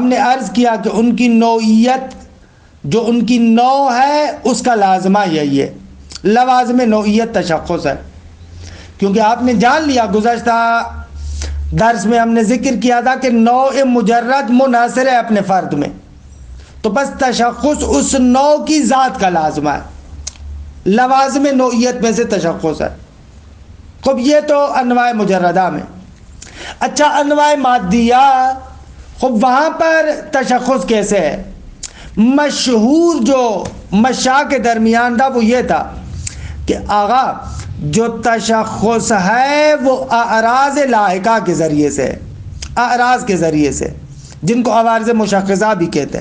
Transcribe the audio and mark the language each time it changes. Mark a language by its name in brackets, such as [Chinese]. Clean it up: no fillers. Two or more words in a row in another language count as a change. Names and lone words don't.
[Urdu] نے عرض کیا کہ ان کی نوعیت، جو ان کی نوع ہے اس کا لازمہ یہی ہے، لوازم نوعیت تشخص ہے، کیونکہ آپ نے جان لیا گزشتہ درس میں ہم نے ذکر کیا تھا کہ نوع مجرد منحصر ہے اپنے فرد میں، تو بس تشخص اس نوع کی ذات کا لازمہ ہے، لوازم نوعیت میں سے تشخص ہے. خب یہ تو انواع مجردہ میں. اچھا انواع مادیہ، خب وہاں پر تشخص کیسے ہے؟ مشہور جو مشاء کے درمیان تھا وہ یہ تھا کہ آغا جو تشخص ہے وہ اعراض لاحقہ کے ذریعے سے، اعراض کے ذریعے سے، جن کو عوارض مشخصہ بھی کہتے ہیں.